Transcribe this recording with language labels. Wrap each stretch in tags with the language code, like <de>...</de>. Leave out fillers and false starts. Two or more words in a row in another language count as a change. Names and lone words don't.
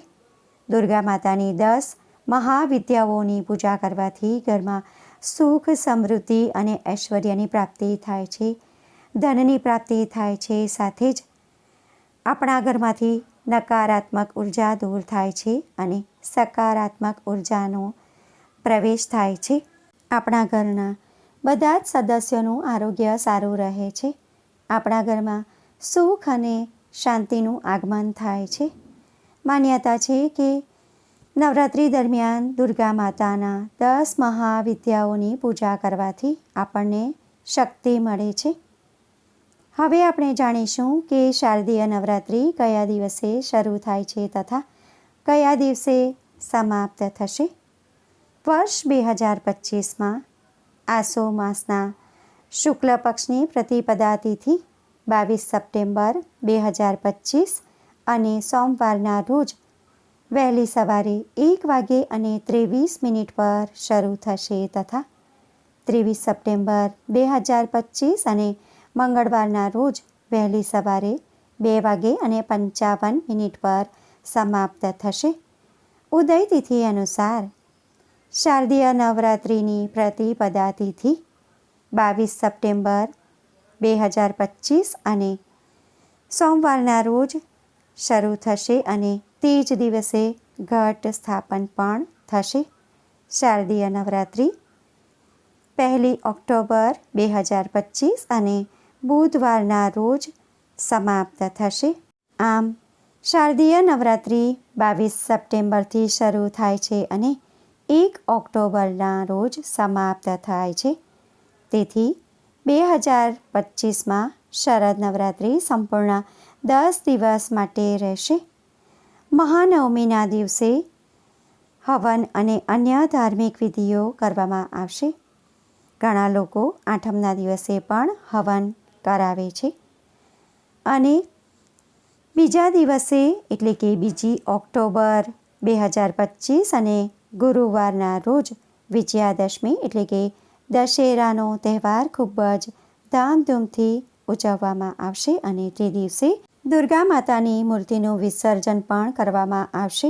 <gu>દુર્ગા માતાની 10 મહાવિદ્યાઓની પૂજા કરવાથી ઘરમાં સુખ, સમૃદ્ધિ અને ઐશ્વર્યની પ્રાપ્તિ થાય છે, ધનની પ્રાપ્તિ થાય છે। સાથે જ આપણા ઘરમાંથી નકારાત્મક ઊર્જા દૂર થાય છે અને સકારાત્મક ઊર્જાનો પ્રવેશ થાય છે। આપણા ઘરના બધા જ સદસ્યોનું આરોગ્ય સારું રહે છે। આપણા ઘરમાં સુખ અને શાંતિનું આગમન થાય છે। માન્યતા છે કે નવરાત્રિ દરમિયાન દુર્ગા માતાના 10 મહાવિદ્યાઓની પૂજા કરવાથી આપણને શક્તિ મળે છે। હવે આપણે જાણીશું કે શારદીય નવરાત્રિ કયા દિવસે શરૂ થાય છે તથા કયા દિવસે સમાપ્ત થશે। વર્ષ 2025માં આસો માસના શુક્લ પક્ષની પ્રતિપદા તિથિ 22 સપ્ટેમ્બર 2025 અને સોમવારના રોજ વહેલી સવારે 1:23 પર શરૂ થશે તથા 23 સપ્ટેમ્બર 2025 અને મંગળવારના રોજ વહેલી સવારે 2:55 પર સમાપ્ત થશે। ઉદય તિથિ અનુસાર શારદીય નવરાત્રિની પ્રતિપદા તિથિ 22 સપ્ટેમ્બર 2025 અને સોમવારના રોજ શરૂ થશે અને તે જ દિવસે ઘટ સ્થાપન પણ થશે। શારદીય નવરાત્રિ 1 ઑક્ટોબર 2025 અને બુધવારના રોજ સમાપ્ત થશે। આમ શારદીય નવરાત્રિ 22 સપ્ટેમ્બરથી શરૂ થાય છે અને 1 ઑક્ટોબરના રોજ સમાપ્ત થાય છે। તેથી 2025 में શરદ નવરાત્રિ સંપૂર્ણ 10 દિવસ માટે રહેશે। મહાનવમીના દિવસે હવન અને અન્ય ધાર્મિક વિધિઓ કરવામાં આવશે। ઘણા લોકો આઠમના દિવસે પણ હવન કરાવે છે અને બીજા દિવસે એટલે કે 2 ઑક્ટોબર 2025 અને ગુરુવારના રોજ વિજયાદશમી એટલે કે દશેરાનો તહેવાર ખૂબ જ ધામધૂમથી ઉજવવામાં આવશે અને તે દિવસે દુર્ગા માતાની મૂર્તિનું વિસર્જન પણ કરવામાં આવશે.</gu>